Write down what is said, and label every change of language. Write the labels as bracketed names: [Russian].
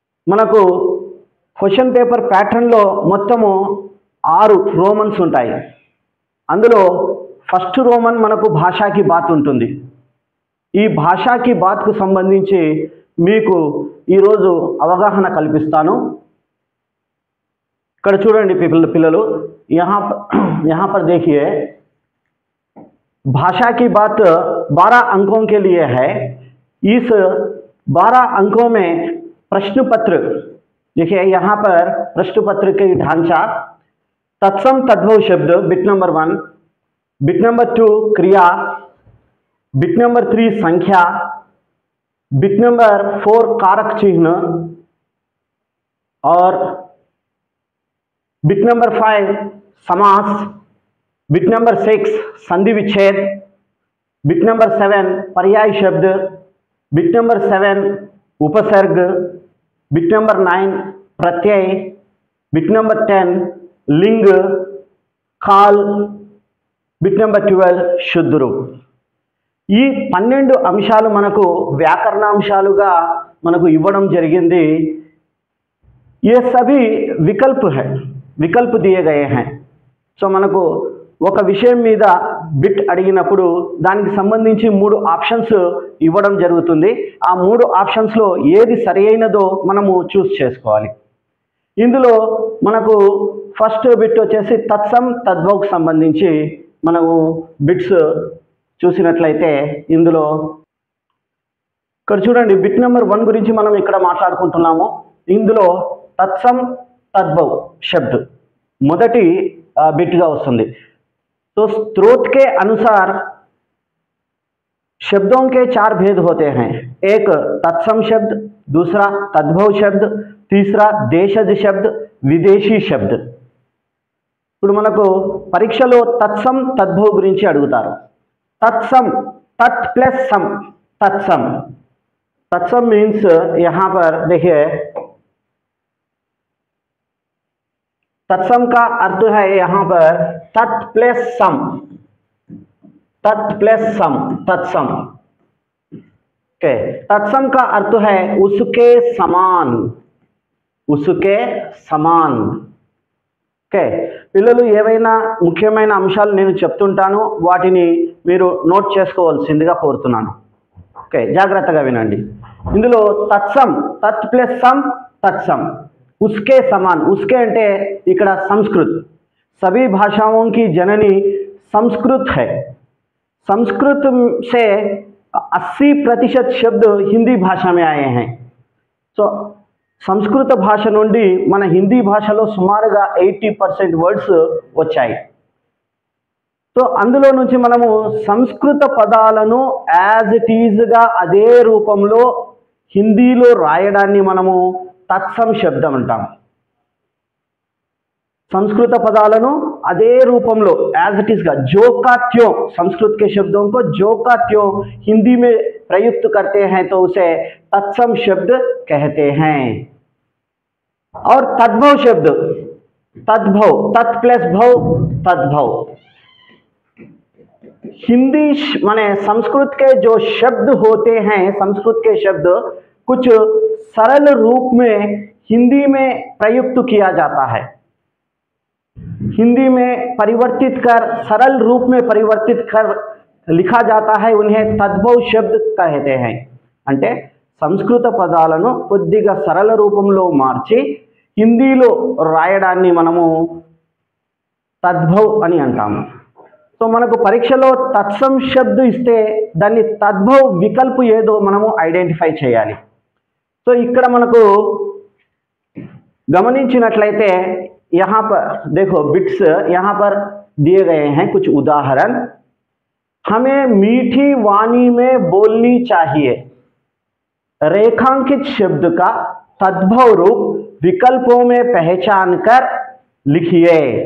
[Telugu] మనకు question paper ప్యాటర్న్లో మొత్తము 6 రోమన్స్ ఉంటాయి. అందులో ఫస్ట్ రోమన్ మనకు భాషాకి బాత్ ఉంటుంది. ఈ భాషాకి బాత్కు సంబంధించి మీకు ఈరోజు అవగాహన కల్పిస్తాను. ఇక్కడ చూడండి పిల్లలు, [Hindi] यहाँ पर देखिए, भाषा की बात 12 अंकों के लिए है. इस 12 अंकों में प्रश्न पत्र देखिए, यहाँ पर प्रश्न पत्र के ढांचा तत्सम तद्भव शब्द बिट नंबर 1, बिट नंबर 2 क्रिया, बिट नंबर 3 संख्या, बिट नंबर 4 कारक चिन्ह और बिट नंबर 5 समास, बिट नंबर 6 संधि विच्छेद, बिट नंबर 7 पर्याय शब्द, बिट नंबर 7 उपसर्ग, बिट नंबर 9 प्रत्यय, बिट नंबर 10 लिंग, काल, बिट नंबर 12 शुद्ध रूप. [Telugu] ఈ 12 అంశాలు మనకు వ్యాకరణాంశాలుగా మనకు ఇవ్వడం జరిగింది. [Hindi] ये सभी विकल्प है, विकल्प दिए गए हैं. [Telugu] సో మనకు ఒక విషయం మీద బిట్ అడిగినప్పుడు దానికి సంబంధించి 3 ఆప్షన్స్ ఇవ్వడం జరుగుతుంది. ఆ 3 ఆప్షన్స్లో ఏది సరైనదో మనము చూస్ చేసుకోవాలి. ఇందులో మనకు ఫస్ట్ బిట్ వచ్చేసి తత్సం తద్భవకు సంబంధించి మనము బిట్స్ చూసినట్లయితే ఇందులో ఇక్కడ చూడండి, బిట్ నెంబర్ 1 గురించి మనం ఇక్కడ మాట్లాడుకుంటున్నాము. ఇందులో తత్సం [Hindi] तद्भव शब्द [Telugu] మొదటి బిట్గా వస్తుంది. [Hindi] तो स्रोत के अनुसार शब्दों के 4 भेद होते हैं. एक तत्सम शब्द, दूसरा तद्भव शब्द, तीसरा देशज शब्द, विदेशी शब्द. [Telugu] ఇప్పుడు మనకు పరీక్షలో తత్సం తద్భవ్ గురించి అడుగుతారు. [Hindi] तत्सम, तत् प्लस सम, तत्सम. तत्सम मीन्स यहाँ पर देखिए, तत्सम का अर्थ है यहाँ पर तत् प्लस सम, तत् प्लस सम, तत्सम. ओके, तत्सम का अर्थ है उसके समान, उसके समान. [Telugu] ఓకే, పిల్లలు ఏవైనా ముఖ్యమైన అంశాలు నేను చెప్తుంటాను, వాటిని మీరు నోట్ చేసుకోవాల్సిందిగా కోరుతున్నాను. ఓకే, జాగ్రత్తగా వినండి. ఇందులో తత్సం, తత్ ప్లస్ సమ్, తత్సం. [Hindi] उसके समान, उसके [Telugu] అంటే ఇక్కడ [Hindi] संस्कृत, सभी भाषाओं की जननी संस्कृत है. संस्कृत से 80% शब्द हिंदी भाषा में आए हैं. [Telugu] సో సంస్కృత భాష నుండి మన హిందీ భాషలో సుమారుగా 80% వర్డ్స్ వచ్చాయి. సో అందులో నుంచి మనము సంస్కృత పదాలను యాజ్ ఇట్ ఈజ్గా అదే రూపంలో హిందీలో రాయడాన్ని మనము तत्सम శబ్దం అంటాం. [Hindi] संस्कृत [Telugu] పదాలను అదే రూపంలో యాజ్ ఇట్ ఈజ్ గా [Hindi] जो का त्यों, संस्कृत के शब्दों को जो का त्यों हिंदी में प्रयुक्त करते हैं तो उसे तत्सम शब्द कहते हैं. और तद्भव शब्द, तद्भव, तत् प्लस भव, तद्भव. हिंदी माने संस्कृत के जो शब्द होते हैं, संस्कृत के शब्द कुछ सरल रूप में हिंदी में प्रयुक्त किया जाता है, हिंदी में परिवर्तित कर सरल रूप में परिवर्तित कर लिखा जाता है, उन्हें तद्भव शब्द कहते हैं। [Telugu] అంటే సంస్కృత పదాలను కొద్దిగా సరళ రూపంలో మార్చి హిందీలో రాయడాన్ని మనము తద్భవ్ అని అంటాము। సో మనకు పరీక్షలో తత్సం శబ్ద ఇస్తే దాన్ని తద్భవ్ వికల్ప ఏదో మనము ఐడెంటిఫై చేయాలి। సో ఇక్కడ మనకు గమనించినట్లయితే [Hindi] यहाँ पर देखो बिट्स यहाँ पर दिए गए हैं कुछ उदाहरण। हमें मीठी वाणी में बोलनी चाहिए, रेखांकित शब्द का तद्भव रूप विकल्पों में पहचान कर लिखिए।